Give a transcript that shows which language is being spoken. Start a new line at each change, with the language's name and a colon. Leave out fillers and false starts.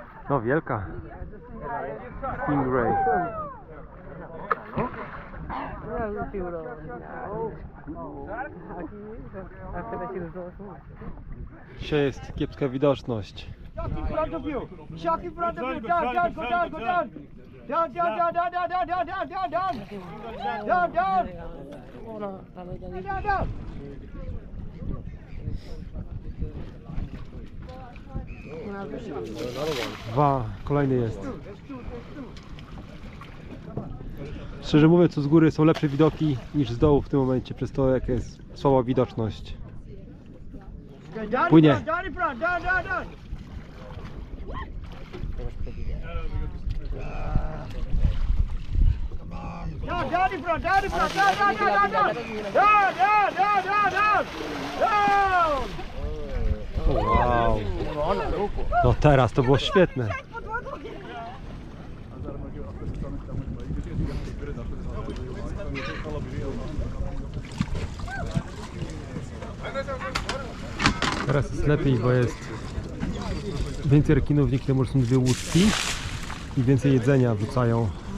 Polish: No wielka. Stingray. Dzisiaj jest kiepska widoczność.
English: Shark in front of you! Shark in front of you! Down, down, go down, go down! Down, down, down, down, down, down, down, down, down, down! Down, down! Down, down!
Polish: Kolejny jest. Szczerze mówiąc, to z góry są lepsze widoki niż z dołu w tym momencie, przez to jaka jest słaba widoczność. Płynie.
English: Down in front, down, down, down. Down in front, down in front, down, down, down, down, down, down, down, down, down, down. Wow.
Polish: No teraz to było świetne. Teraz jest lepiej, bo jest więcej rekinów, niektóre może są dwie łódki i więcej jedzenia wrzucają.